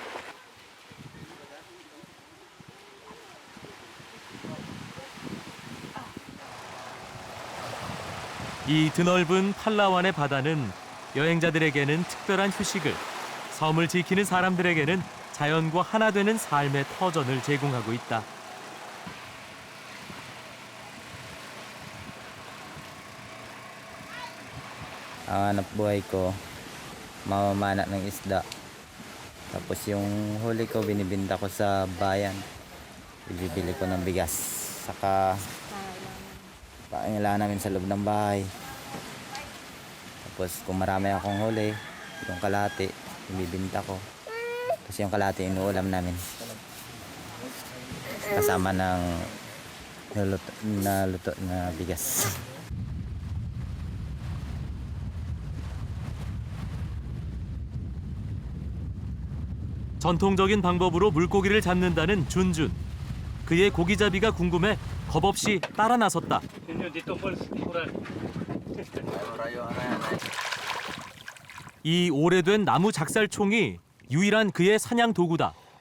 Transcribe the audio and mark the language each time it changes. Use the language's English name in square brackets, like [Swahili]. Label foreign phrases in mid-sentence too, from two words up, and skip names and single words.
[Korean] 이 드넓은 팔라완의 바다는 여행자들에게는 특별한 휴식을, 섬을 지키는 사람들에게는 자연과 하나 되는 삶의 터전을 제공하고 있다. [Filipino] Ang hanap buhay ko, mamamana ng isda. Tapos yung huli ko, binibinta ko sa bayan. Ibibili ko ng bigas. Saka pangailangan namin sa loob ng bahay. Tapos kung marami akong huli, yung kalahati, ibibinta ko. Tapos yung kalahati, inuulam namin. Kasama ng luto na bigas. [Korean] 전통적인 방법으로 물고기를 잡는다는 준준. 그의 고기잡이가 궁금해 겁없이 따라 나섰다. 이 오래된 나무 작살총이 유일한 그의 사냥 도구다.